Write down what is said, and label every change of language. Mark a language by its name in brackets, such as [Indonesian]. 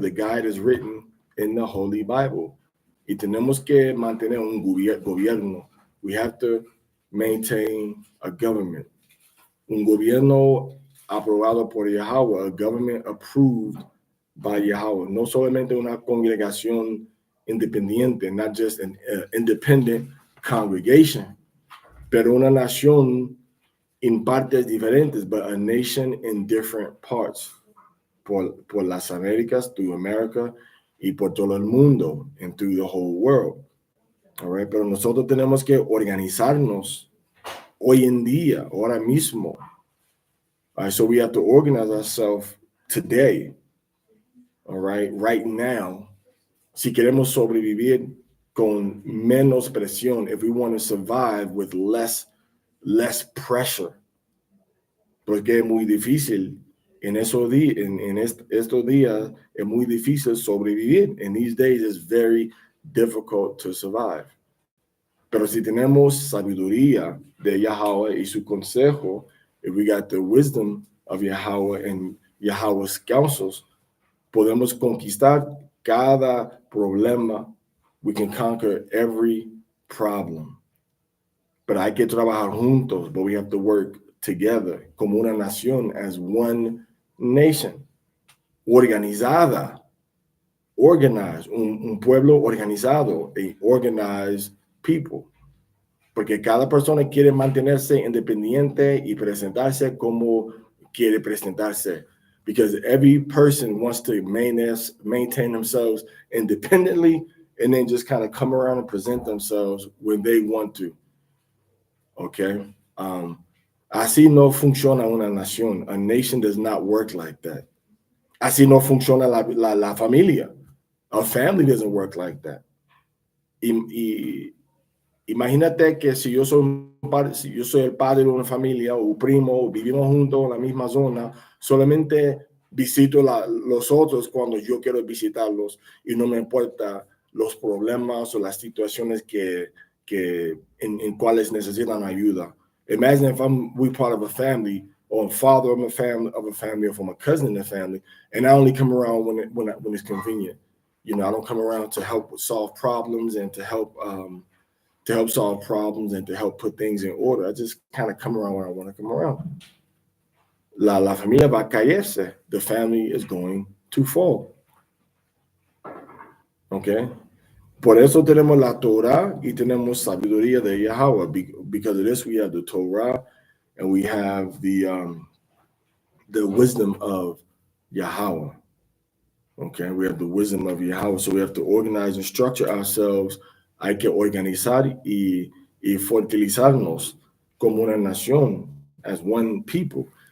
[English] The guide is written in the Holy Bible. [Spanish] Y tenemos que mantener un gobierno. [English] We have to maintain a government. [Spanish] Un gobierno aprobado por Yahweh, [English] a government approved by Yahweh. [Spanish] No solamente una congregación independiente, [English] not just an independent congregation, [Spanish] pero una nación [English] in [Spanish] partes diferentes, [English] but a nation in different parts. [Spanish] Por las Américas, [English] through America, [Spanish] y por todo el mundo, [English] and through the whole world. All right, [Spanish] pero nosotros tenemos que organizarnos hoy en día, ahora mismo. [English] All right, so we have to organize ourselves today, all right now, [Spanish] si queremos sobrevivir con menos presión, [English] if we want to survive with less pressure, [Spanish] porque es muy difícil en estos días, es muy difícil sobrevivir. [English] In these days, it's very difficult to survive. [Spanish] Pero si tenemos sabiduría de Yahweh y su consejo, [English] if we got the wisdom of Yahweh and Yahweh's counsels, [Spanish] podemos conquistar cada problema. [English] We can conquer every problem. But [Spanish] hay que trabajar juntos, [English] but we have to work together [Spanish] como una nación, [English] as one nation, [Spanish] organizada, [English] organized, [Spanish] un pueblo organizado, [English] a organized people. [Spanish] Porque cada persona quiere mantenerse independiente y presentarse como quiere presentarse. [English] because every person wants to maintain themselves independently and then just kind of come around and present themselves when they want to. Okay. [Spanish] Así no funciona una nación. [English] A nation does not work like that. [Spanish] Así no funciona la familia. [English] A family doesn't work like that. [Spanish] Y imagínate que si yo soy si yo soy el padre de una familia o primo, o vivimos juntos en la misma zona, solamente visito los otros cuando yo quiero visitarlos y no me importa los problemas o las situaciones en cuales necesitan ayuda. [English] Imagine if we part of a family, or a father of a family, or from a cousin in the family, and I only come around when it's convenient. You know, I don't come around to help solve problems and to help solve problems and to help put things in order. I just kind of come around when I want to come around. [Spanish] La familia va a caerse. [English] The family is going to fall. Okay? [Spanish] Por eso tenemos la Torah y tenemos sabiduría de Yahweh. [English] Because of this, we have the Torah and we have the wisdom of Yahweh. Okay, we have the wisdom of Yahweh. So we have to organize and structure ourselves. [Spanish] Hay que organizar y fortalecernos como una nación, [English] as one people.